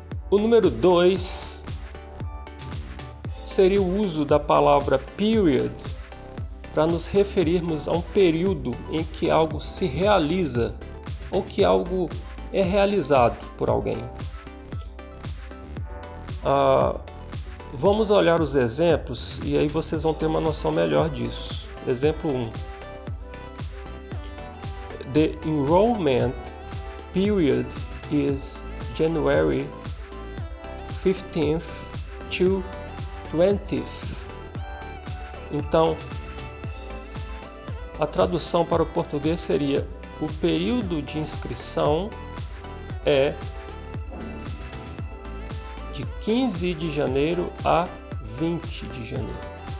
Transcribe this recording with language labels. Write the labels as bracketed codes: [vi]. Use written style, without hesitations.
[pt] O número 2 seria o uso da palavra period para nos referirmos a um período em que algo se realiza ou que algo é realizado por alguém. Vamos olhar os exemplos e aí vocês vão ter uma noção melhor disso. Exemplo 1. [en] The enrollment period is January 15th to 20th. [pt] Então, a tradução para o português seria: o período de inscrição é de 15 de janeiro a 20 de janeiro.